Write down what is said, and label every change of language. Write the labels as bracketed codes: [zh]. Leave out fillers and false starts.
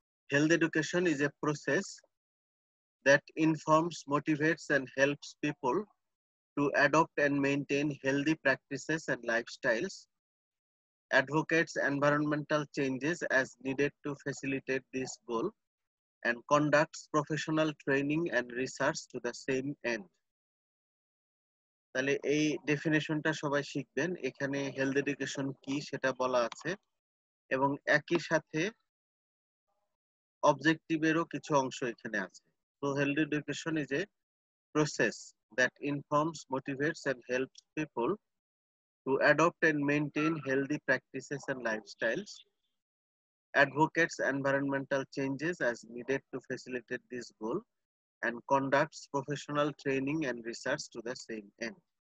[en] Health education is a process that informs, motivates, and helps people to adopt and maintain healthy practices and lifestyles, advocates environmental changes as needed to facilitate this goal, and conducts professional training and research to the same end. [bn] তাহলে এই ডেফিনেশনটা সবাই শিখবেন। এখানে health education কি সেটা বলা আছে এবং একই সাথে অবজেক্টিভেরও কিছু অংশ এখানে আছে। [en] So health education is a process that informs, motivates, and helps people to adopt and maintain healthy practices and lifestyles, advocates environmental changes as needed to facilitate this goal, and conducts professional training and research to the same end.